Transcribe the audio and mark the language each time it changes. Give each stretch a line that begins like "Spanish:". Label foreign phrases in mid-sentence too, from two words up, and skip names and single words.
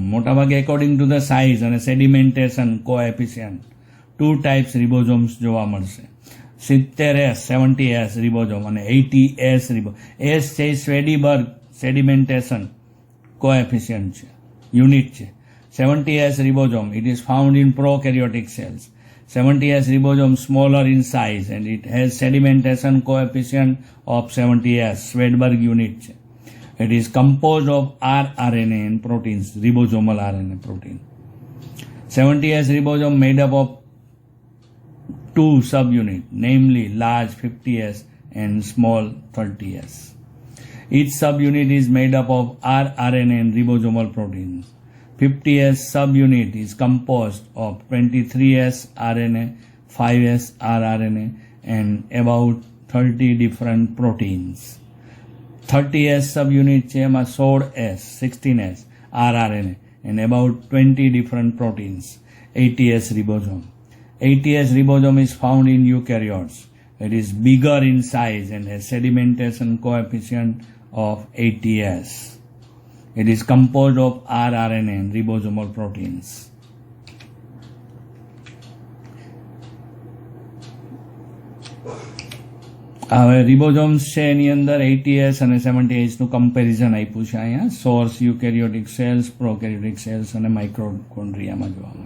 Gujarati: મોટાભાગે
English: according to the size
Gujarati: અને
English: sedimentation coefficient 2 types ribosomes
Gujarati: જોવા મળશે. 70S 70S રિબોઝોમ અને 80S રિબોઝોમ. એસ છે
English: Svedberg sedimentation coefficient
Gujarati: છે, યુનિટ છે.
English: 70S ribosome it is found in prokaryotic cells. 70S ribosome smaller in size and it has sedimentation coefficient of 70S Swedberg unit. It is composed of rRNA and proteins, ribosomal RNA protein. 70S ribosome made up of 2 subunits, namely large 50S and small 30S. Each subunit is made up of rRNA and ribosomal proteins. 50S subunit is composed of 23S RNA, 5S rRNA and about 30 different proteins. 30S subunit
Gujarati: છે એમાં
English: 16S, 16S rRNA and about 20 different proteins. 80S ribosome. 80S ribosome is found in eukaryotes. It is bigger in size and has sedimentation coefficient of 80S. It is composed of rRNA and ribosomal proteins.
Gujarati: હવે રિબોઝોમ્સ છે એની અંદર 80S અને 70S નું કમ્પેરિઝન આપ્યું છે અહીંયા.
English: source eukaryotic cells, prokaryotic cells
Gujarati: અને માઇક્રોકોન્ડ્રિયામાં જોવા મળે.